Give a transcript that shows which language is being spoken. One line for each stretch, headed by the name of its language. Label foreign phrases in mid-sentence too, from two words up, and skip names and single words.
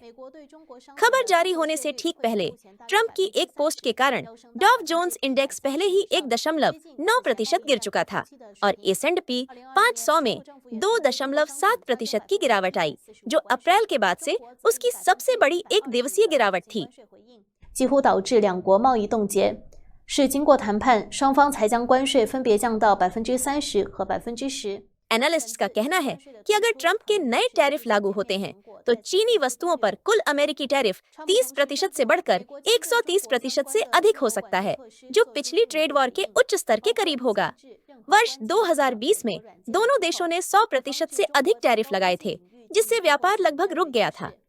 Hindi: खबर जारी होने से ठीक पहले ट्रंप की एक पोस्ट के कारण डॉव जोन्स इंडेक्स पहले ही 1.9% गिर चुका था और S&P 500 में 2.7% की गिरावट आई, जो अप्रैल के बाद से उसकी सबसे बड़ी एक दिवसीय गिरावट थी।
Chinese: 几乎导致两国贸易冻结。是经过谈判，双方才将关税分别降到30%和10%。
Hindi: एनालिस्ट्स का कहना है कि अगर ट्रंप के नए टैरिफ लागू होते हैं, तो चीनी वस्तुओं पर कुल अमेरिकी टैरिफ 30% से बढ़कर 130% से अधिक हो सकता है, जो पिछली
English: trade war
Hindi: के उच्च स्तर के करीब होगा। वर्ष 2020 में दोनों देशों ने 100% से अधिक टैरिफ लगाए थे, जिससे व्यापार लगभग रुक गया था।